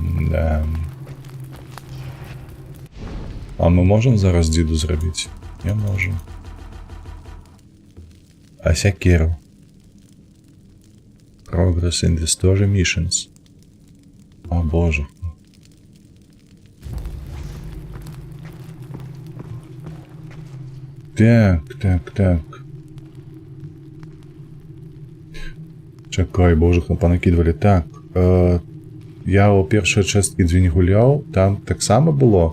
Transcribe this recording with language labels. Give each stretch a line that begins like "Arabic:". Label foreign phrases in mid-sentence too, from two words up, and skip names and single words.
Russian: Да.
Ukrainian: А ми можемо зараз діду зробити?
Belarusian: Я можу. А сякеру?
English: Progress in the story missions.
Ukrainian: О боже. Так. Чекай, боже, понакидывали. Так, я у першої частки дві не гуляв, там так само було.